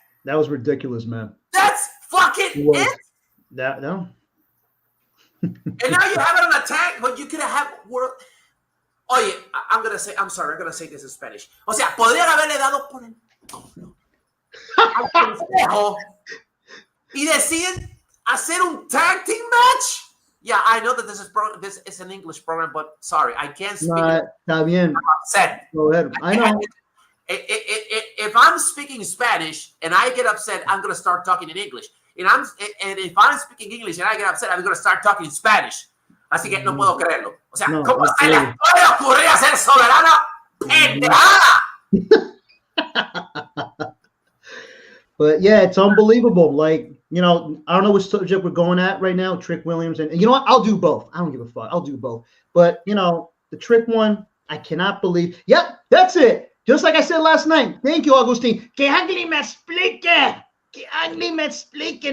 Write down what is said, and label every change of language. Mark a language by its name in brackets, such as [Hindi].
[English] That was ridiculous, man. That's fucking it. No. And now you have it on attack, but you could have world. Oye, I'm gonna say this in Spanish. [Spanish] O sea, podrían haberle dado por el al consejo y deciden hacer un tag team match. [English] Yeah, I know that this is an English program, but sorry, I can't speak. [Spanish] Está bien. [English] I'm upset. Go ahead. I know. If I'm speaking Spanish and I get upset, I'm gonna start talking in English. And if I'm speaking English and I get upset, I'm gonna start talking in Spanish. [Spanish] Así que no puedo creerlo. O sea, ¿cómo se le puede ocurrir hacer soberana pendejada? [English] But yeah, it's unbelievable. Like, I don't know which subject we're going at right now, Trick Williams. And you know what? I'll do both. I don't give a fuck. I'll do both. But, the Trick one, I cannot believe. Yep, that's it. Just like I said last night. Thank you, [Spanish] Agustin. Que alguien me explique. Que alguien me explique.